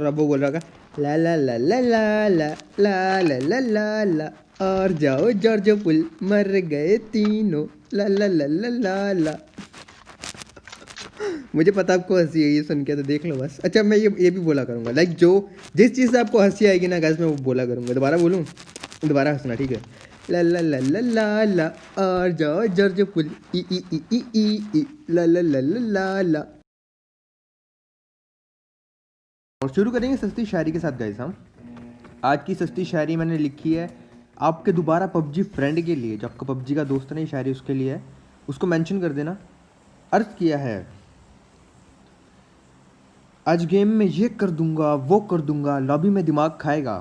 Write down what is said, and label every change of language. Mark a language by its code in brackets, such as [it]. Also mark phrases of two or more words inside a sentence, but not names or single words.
[hi] अब वो बोल रहा था ला ला ला ला ला ला ला ला ला ला ला और जाओ जॉर्ज पुल मर गए तीनों ला ला ला ला ला ला। मुझे पता आपको हंसी है ये सुन के, तो देख लो बस। अच्छा मैं ये भी बोला करूँगा, लाइक जो जिस चीज़ से आपको हंसी आएगी ना गाइस, मैं वो बोला करूँगा। दोबारा बोलूँ, दोबारा हंसना, ठीक है। ला ला ला ला ला ला और जाओ जॉर्ज पुल ई ई ई ई ई ई ला ला ला ला ला ला। और शुरू करेंगे सस्ती शायरी के साथ गाइस। हम आज की सस्ती शायरी मैंने लिखी है आपके दोबारा पबजी फ्रेंड के लिए, जो आपका पबजी का दोस्त नहीं, शायरी उसके लिए है, उसको मेंशन कर देना। अर्ज किया है, आज गेम में ये कर दूंगा वो कर दूंगा, लॉबी में दिमाग खाएगा।